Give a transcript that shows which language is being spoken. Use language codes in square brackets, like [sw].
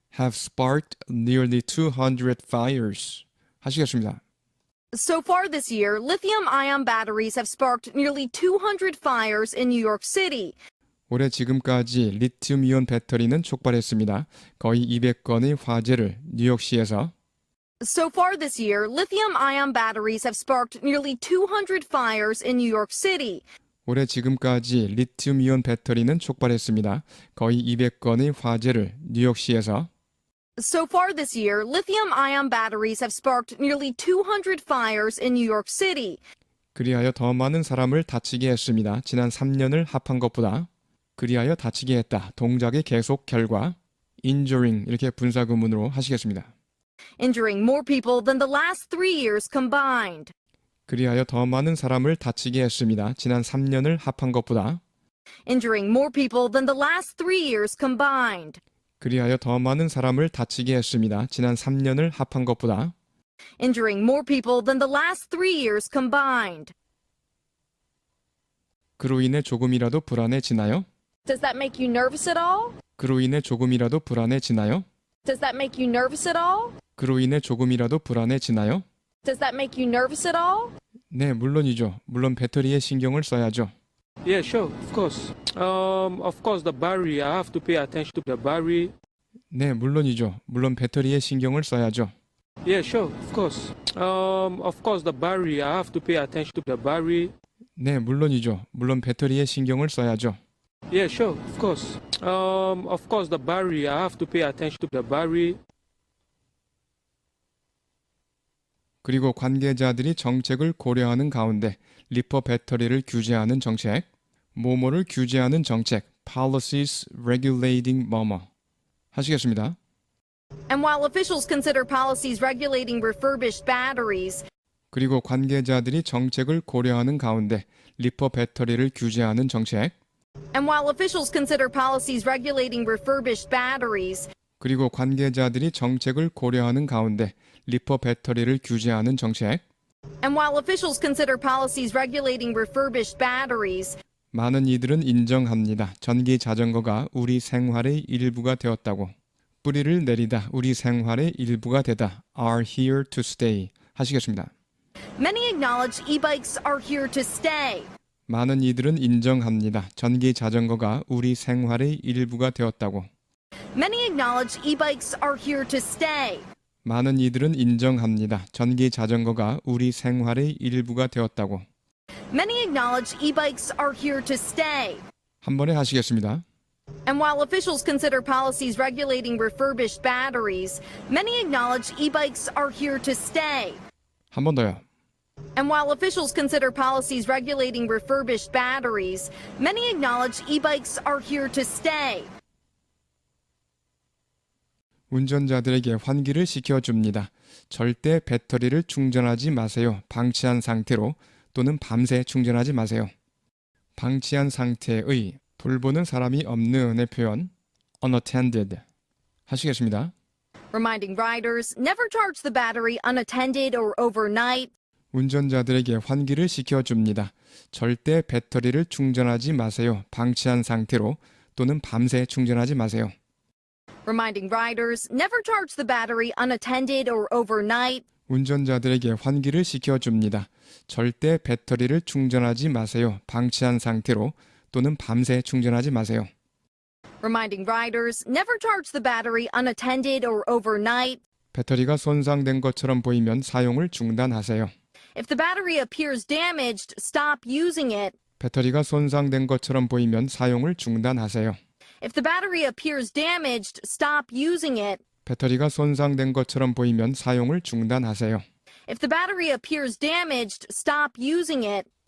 [en] Have sparked nearly 200 fires. [ko] 하시겠습니다. [en] So far this year, lithium-ion batteries have sparked nearly 200 fires in New York City. [ko] 올해 지금까지 리튬이온 배터리는 촉발했습니다. 거의 200건의 화재를 뉴욕시에서 [en] So far this year, lithium-ion batteries have sparked nearly 200 fires in New York City. [ko] 올해 지금까지 리튬이온 배터리는 촉발했습니다. 거의 200건의 화재를 뉴욕시에서 [en] So far this year, lithium-ion batteries have sparked nearly 200 fires in New York City. [ko] 그리하여 더 많은 사람을 다치게 했습니다. 지난 3년을 합한 것보다 그리하여 다치게 했다. 동작의 계속 결과 injuring 이렇게 분사구문으로 하시겠습니다. [en] Injuring more people than the last 3 years combined. [ko] 그리하여 더 많은 사람을 다치게 했습니다. 지난 3년을 합한 것보다 [en] Injuring more people than the last 3 years combined. [ko] 그리하여 더 많은 사람을 다치게 했습니다. 지난 3년을 합한 것보다 [en] Injuring more people than the last 3 years combined. [ko] 그로 인해 조금이라도 불안해지나요? [en] Does that make you nervous at all? [ko] 그로 인해 조금이라도 불안해지나요? [en] Does that make you nervous at all? [ko] 그로 인해 조금이라도 불안해지나요? [en] Does that make you nervous at all? [ko] 네, 물론이죠. 물론 배터리에 신경을 써야죠. [en] Yeah, sure, of course, the battery. I have to pay attention to the battery. [ko] 네, 물론이죠. 물론 배터리에 신경을 써야죠. [en] Yeah, sure, of course, the battery. I have to pay attention to the battery. [ko] 네, 물론이죠. 물론 배터리에 신경을 써야죠. [en] Yeah, sure, of course, the battery. I have to pay attention to the battery. [ko] 그리고 관계자들이 정책을 고려하는 가운데 리퍼 배터리를 규제하는 정책, 뭐뭐를 규제하는 정책, [en] policies regulating [ko] 뭐뭐 하시겠습니다. [en] And while officials consider policies regulating refurbished batteries, [ko] 그리고 관계자들이 정책을 고려하는 가운데 리퍼 배터리를 규제하는 정책, [en] and while officials consider policies regulating refurbished batteries, [ko] 그리고 관계자들이 정책을 고려하는 가운데 리퍼 배터리를 규제하는 정책, [en] and while officials consider policies regulating refurbished batteries, [ko] 많은 이들은 인정합니다. 전기 자전거가 우리 생활의 일부가 되었다고. 뿌리를 내리다 우리 생활의 일부가 되다. [en] are here to stay [ko] 하시겠습니다. [en] many acknowledge e-bikes are here to stay. [ko] 많은 이들은 인정합니다. 전기 자전거가 우리 생활의 일부가 되었다고. [en] Many acknowledge e-bikes are here to stay. [ko] 많은 이들은 인정합니다. 전기 자전거가 우리 생활의 일부가 되었다고. [en] Many acknowledge e-bikes are here to stay. [ko] 한 번에 하시겠습니다. [en] And while officials consider policies regulating refurbished batteries, many acknowledge e-bikes are here to stay. [ko] 한 번 더요. [en] And while officials consider policies regulating refurbished batteries, many acknowledge e-bikes are here to stay. [ko] 운전자들에게 환기를 시켜줍니다. 절대 배터리를 충전하지 마세요. 방치한 상태로 또는 밤새 충전하지 마세요. 방치한 상태의 돌보는 사람이 없는의 표현 unattended 하시겠습니다. [en] Reminding riders never charge the battery unattended or overnight. [ko] 운전자들에게 환기를 시켜줍니다. 절대 배터리를 충전하지 마세요. 방치한 상태로 또는 밤새 충전하지 마세요. [en] Reminding riders never charge the battery unattended or overnight. [ko] 운전자들에게 환기를 시켜줍니다. 절대 배터리를 충전하지 마세요. 방치한 상태로 또는 밤새 충전하지 마세요. [en] Reminding riders never charge the battery unattended or overnight. [ko] 배터리가 손상된 것처럼 보이면 사용을 중단하세요. [en] If the battery appears damaged, stop using it. [ko] 배터리가 손상된 것처럼 보이면 사용을 중단하세요. [en] If the battery appears damaged, stop using it. [ko] 배터리가 손상된 것처럼 보이면 사용을 중단하세요. [en] If the battery appears damaged, stop using it.